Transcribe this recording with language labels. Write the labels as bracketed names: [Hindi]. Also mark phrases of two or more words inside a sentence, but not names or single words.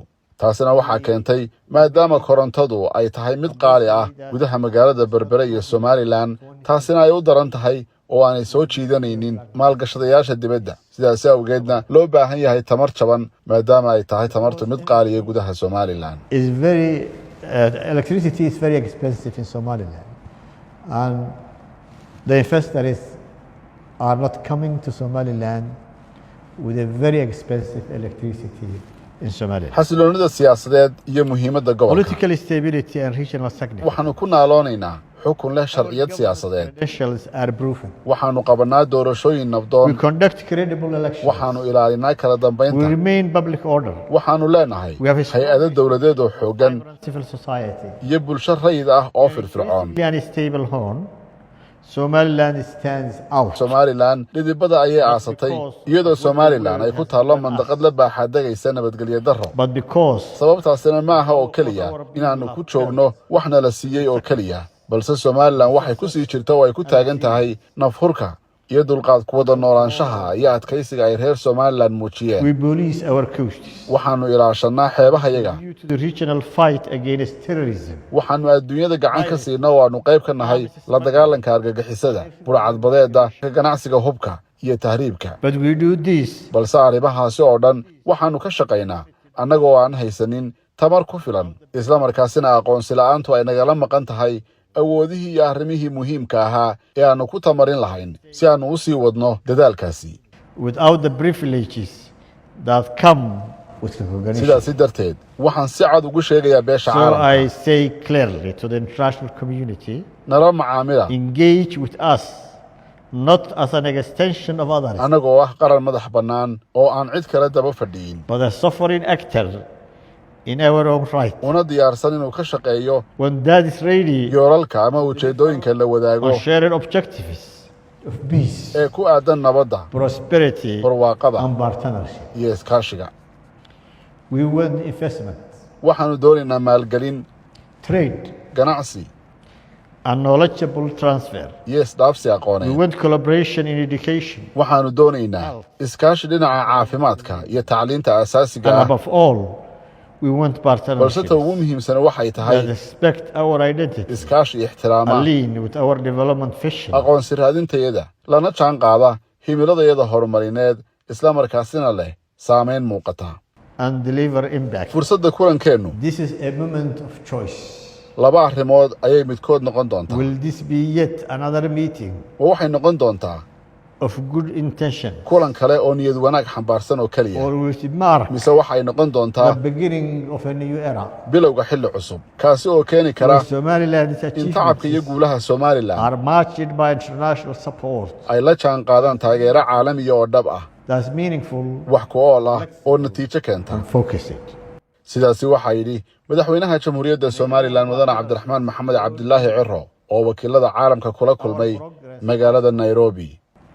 [Somali] taasina waxaa keentay maadaama korontadu ay tahay mid qaali ah gudaha magaalada Berbera iyo Somaliland, taasina ay u daran tahay oo aanay soo jiidanaynin maalgashadayaasha dibadda. sidaas awgeedna loo baahan yahay tamar jaban maadaama ay tahay tamartu mid qaali ah gudaha Somaliland. [English] Electricity is very expensive in Somaliland, and the investors are not coming to Somaliland with a very expensive electricity. [Somali] xasiloonida siyaasadeed iyo muhiimadda gobolka. [English] Political stability and regional security. [Somali] waxaanu ku naaloonaynaa xukun leh sharciyad siyaasadeed. waxaanu qabanaa doorashooyin nabdoon. [English] We conduct credible elections. [Somali] waxaanu ilaalinaa kala dambeynta. [English] We remain public order. [Somali] waxaanu leenahay hay-ado dawladeed oo xoogan [English] civil society [Somali] iyo bulsho rayid ah oo firfircoon. [English] Somaliland stands out. [Somali] Somaliland dhidibada ayay aasatay iyadoo Somaliland ay ku taalo mandaqad la baaxadagaysa nabadgelyo darro. [English] But because [Somali] sababtaasina ma aha oo kaliya inaanu ku joogno waxna la siiyay oo kaliya, balse Somaliland waxay ku sii jirtaa oo ay ku taagan tahay nafhurka iyo dulqaad ku wada noolaanshaha iyo adkaysiga ay reer Somaliland muujiyeen. [English] We police our coasts. [Somali] waxaanu ilaashanaa xeebahayaga. [English] The regional fight against terrorism. [Somali] waxaanu adduunyada gacan ka siinaa oo aanu qayb ka nahay la dagaalanka argagixisada, burcadbadeeda, ka ganacsiga hubka iyo tahriibka. [English] But we do this. [Somali] balse arrimahaasi oo dhan waxaanu ka shaqaynaa annagoo aan haysanin tamar ku filan, isla markaasina aqoonsi la'aantu ay nagala maqan tahay awoodihii iyo arrimihii muhiimka ahaa ee aanu ku tamarin lahayn si aanu u sii wadno dadaalkaasi. [English] Without the privileges that come with recognition. [Somali] sidaasi darteed waxaan si cad ugu sheegayaa beesha caalamka. [English] So I say clearly to the international community, [Somali] nala macaamila. [English] engage with us, not as an extension of others. [Somali] annagoo ah qaran madax bannaan oo aan cid kale daba fadhiyin. [English] But a sovereign actor in our own right. [Somali] una diyaarsan inuu ka shaqeeyo [English] when that is ready, [Somali] yoolalka ama ujeedooyinka la wadaago [English] shared objectives of peace, [Somali] ee ku aadan nabadda, [English] prosperity, [Somali] barwaaqada [English] and partnership. [Somali] iyo iskaashiga. [English] We want investment, [Somali] waxaanu doonaynaa maalgelin, [English] trade, [Somali] ganacsi, [English] and knowledgeable transfer. [Somali] iyo isdhaafsi [English] We [Somali] aqooneed. [English] want collaboration in education, [Somali] waxaanu doonaynaa iskaashi dhinaca caafimaadka iyo tacliinta asaasiga [English] and [Somali] ah. [English] above all, we want [Somali] balse [English] partnership [Somali] ta ugu muhiimsan waxay tahay [English] that respect our identity, [Somali] iskaashi ixtiraama, [English] align with our development vision, [Somali] aqoonsi raadintayada, lana jaan qaada himiladayada horumarineed, isla markaasina leh saameyn muuqata. [English] and deliver impact. [Somali] fursadda kulankeennu [English] This is a moment of choice. [Somali] laba arrimood ayay midkood noqon doontaa. [English] Will this be yet another meeting [Somali] waxay noqon doontaa [English] of good intention, [Somali] kulan kale oo niyad wanaag xambaarsan oo kaliya, [English] or will it mark [Somali] mise waxay noqon doontaa [English] the beginning of a new era? [Somali] bilowga xilli cusub, kaasi oo keeni kara [English] Where Somaliland's [Somali] in tacabka iyo [English] achievements [Somali] guulaha Somaliland [English] are matched by international support [Somali] ay la jaan qaadaan taageero caalamiya oo dhab ah, [English] that's meaningful [Somali] wax ku ool ah oo natiijo keenta. [English] and focused. [Somali] sidaasi waxaa yidhi madaxweynaha jamhuuriyadda Somaliland mudane Cabdiraxmaan Maxamed Cabdilaahi Ciro oo wakiilada caalamka kula kulmay magaalada Nairobi.